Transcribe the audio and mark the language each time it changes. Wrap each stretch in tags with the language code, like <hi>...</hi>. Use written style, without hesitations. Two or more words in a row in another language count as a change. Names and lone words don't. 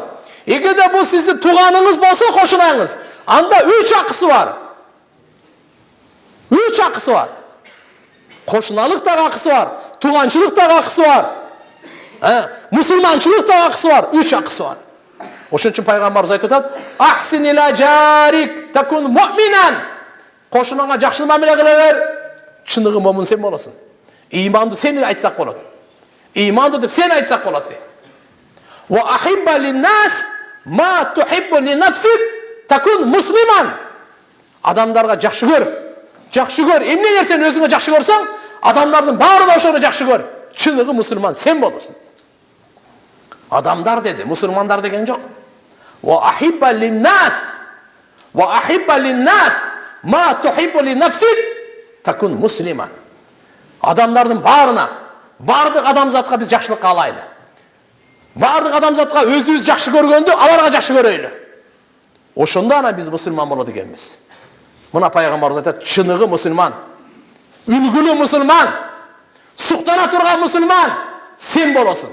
<ky>Эгерде бул сиздин тууганыңыз болсо кошунаңыз, анда 3 акысы бар. 3 акысы бар. Кошуналык да акысы бар, тууганчылык да акысы бар. Мусулманчылык да акысы бар, 3 акысы бар. Ошон үчүн пайгамбарыбыз айтып атат:</ky> <ar>"أحسن إلى جارك تكن مؤمنا."</ar> <ky>Кошунаңа жакшылык мамиле кыла бер, чыныгы момун сен болосуң. Иманды сен айтсак болот. Иманды деп сен айтсак болот дейт.</ky> <ar>"وأحب للناس ما تحب لنفسك تكن مسلما."</ar> <ky>Адамдарга жакшы көр. Жакшы көр. Эмне нерсени өзүңө жакшы көрсөң, адамдардын баары ошону жакшы көр. Чыныгы мусулман сен болосуң. Адамдар деди, мусулмандар деген жок.</ky> <ar>"وأحب للناس ما تحب لنفسك تكن مسلما."</ar> <ky>Адамдардын баарына, бардык адамзатка биз жакшылык каалайлы. Бардык адамзатка өзүбүз жакшы көргөндү аларга жакшы көрөйлү. Ошондо ана биз мусулман болот экенбиз. Мына пайгамбарыбыз айтат: чыныгы мусулман, үлгүлүү мусулман, суктана турган мусулман сен болосуң.</ky>